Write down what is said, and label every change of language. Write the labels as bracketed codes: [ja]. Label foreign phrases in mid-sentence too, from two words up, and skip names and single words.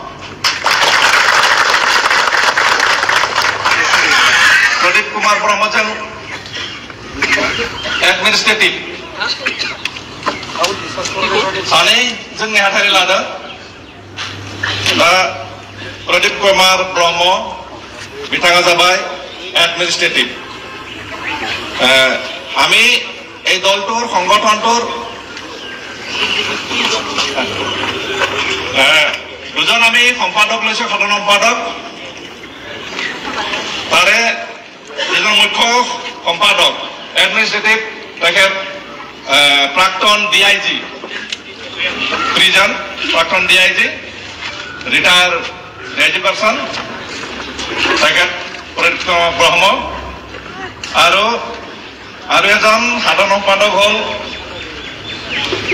[brx] प्रदीप कुमार ब्रह्मजों एडमिनिस्ट्रेटिव सानै जों नेहाथारि लादों दा प्रदीप कुमार ब्रह्म बिथाङा जाबाय एडमिनिस्ट्रेटिव [as] আমি এই দলটোৰ সংগঠনটোৰ দুজন আমি সম্পাদক লৈছো সাধাৰণ সম্পাদক তাৰে এজন মুখ্য সম্পাদক এডমিনিস্ট্রেটিভ তেখেত প্ৰাক্তন [en] DIG prison [as] প্ৰাক্তন ডিআইজি [en] retire DIG person [as] তেখেত প্ৰদীপ ব্ৰহ্ম আৰু এজন সাধাৰণ সম্পাদক হল